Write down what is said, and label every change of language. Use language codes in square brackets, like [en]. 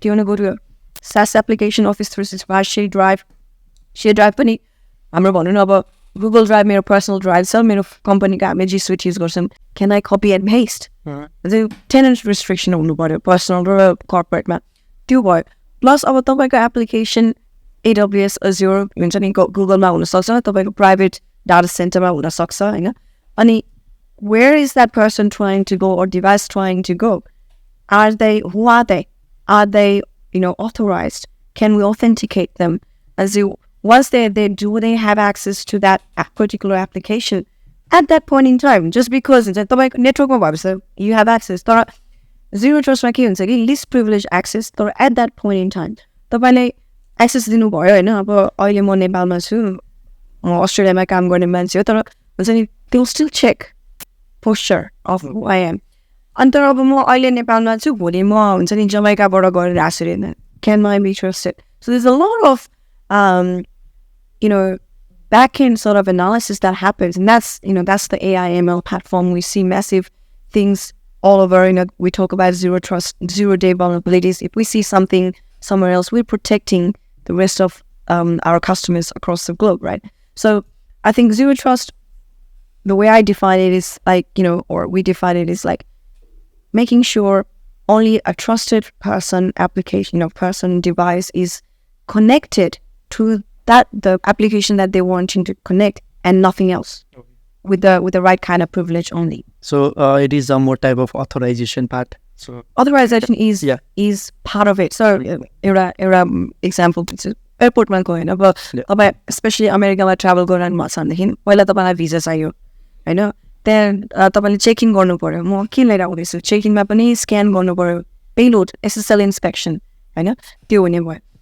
[en] Do you want to go to a SaaS application, Office 365, Share Drive? [ne] Share Drive pani hamro bhannu na aba Google Drive मेरो personal drive छ मेरो company को हामी G Suite use गर्छौं. [en] Can I copy and paste? Tenant restriction [ne] हुनु पर्यो [en] personal र corporate मा. [ne] त्यो भयो. Plus अब तपाईको application AWS, Azure हुन्छ नि Google मा हुन सक्छ, तपाईको private data center मा हुन सक्छ हैन. [en] अनि where is that person trying to go or device trying to go? Who are they? Are they, authorized? Can we authenticate them? Once they're there, do they have access to that particular application at that point in time? Just because network you have access. Zero trust least privileged access at that point in time. [ne] Access dinu bhayo हैन अब अहिले म नेपालमा छु अस्ट्रेलियामा काम गर्ने मान्छे हो तर हुन्छ नि [en] they'll still check posture of who I am. [ne] अनि तर अब म अहिले नेपालमा छु भोलि म हुन्छ नि जमैकाबाट गरेर आसुर हैन. [en] Can I be trusted? So there's a lot of back-end sort of analysis that happens, and that's the AI ML platform. We see massive things all over. We talk about zero trust, 0-day vulnerabilities. If we see something somewhere else, we're protecting the rest of our customers across the globe, right? So I think zero trust, the way I define it is like, or we define it is like making sure only a trusted person, application, person, device is connected to the application that they're wanting to connect, and nothing else, with the right kind of privilege only. So it is a more type of authorization part. So authorization is part of it. [ne] So example, airport मा गयो हैन अब especially America मा travel गर्न मन छ भनेदेखि पहिला तपाईलाई भिजा चाहियो हैन. त्यहाँ तपाईले चेक इन गर्नु पर्यो. म के लिएर आउँदैछु, चेक इनमा पनि स्क्यान गर्नु पर्यो, पेलोड SSL इन्स्पेक्सन हैन, त्यो हुने भयो.